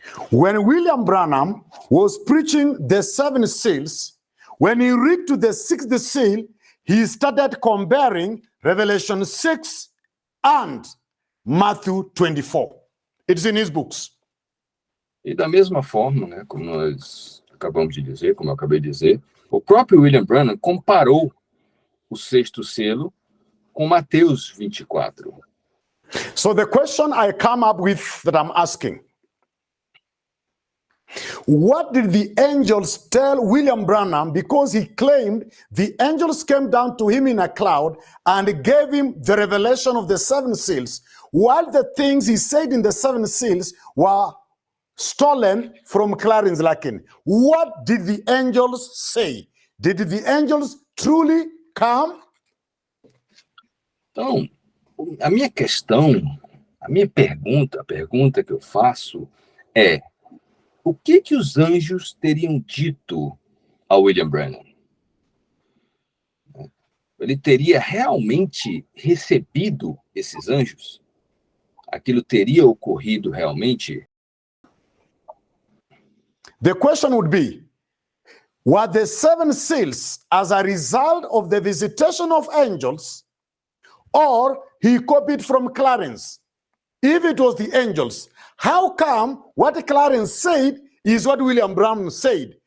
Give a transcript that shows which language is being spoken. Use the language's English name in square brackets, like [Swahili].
[English] When William Branham was preaching the 7 seals, when he reached to the 6th seal, he started comparing Revelation 6 and Matthew 24. It's in his books. [Portuguese] E da mesma forma, né, como nós acabamos de dizer, como eu acabei de dizer, o próprio William Branham comparou o sexto selo com Mateus 24. [English] So the question I come up with that I'm asking, what did the angels tell William Branham, because he claimed the angels came down to him in a cloud and gave him the revelation of the 7 seals, while the things he said in the 7 seals were stolen from Clarence Larkin? What did the angels say? Did the angels truly come? [Portuguese] Então, a minha questão, a pergunta que eu faço é: o que os anjos teriam dito ao William Branham? Ele teria realmente recebido esses anjos? Aquilo teria ocorrido realmente? [English] The question would be, were the 7 seals as a result of the visitation of angels, or he copied from Clarence? If it was the angels, how come what Clarence said is what William Branham said?